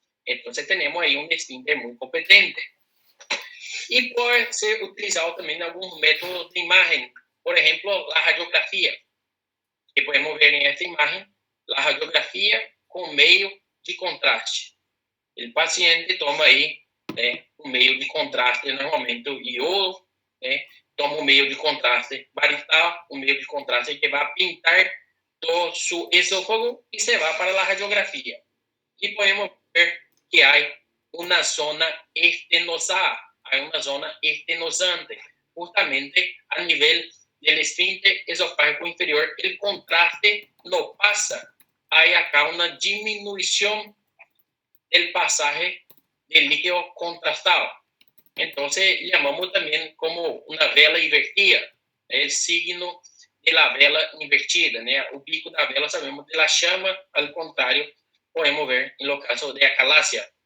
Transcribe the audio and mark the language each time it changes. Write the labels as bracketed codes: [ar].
[es] Entonces, tenemos ahí un esfínter muy competente. Y puede ser utilizado también algunos métodos de imagen, por ejemplo, la radiografía, que podemos ver en esta imagen, la radiografía con medio de contraste. El paciente toma [pt] aí um meio de contraste, normalmente o iodo, toma um meio de contraste varital, um meio de contraste que vai pintar todo su esófago e se vai para a radiografia. E podemos ver que há uma zona estenosada, há uma zona estenosante, justamente a nível do esfínter esofágico inferior, o contraste não passa. [es] Há acá [pt] uma diminuição [es] del pasaje del líquido contrastado. Entonces, llamamos también como una vela invertida, el signo de la vela invertida, ¿no? El pico de la vela sabemos de la llama, al contrario, podemos ver en los casos de acalasia.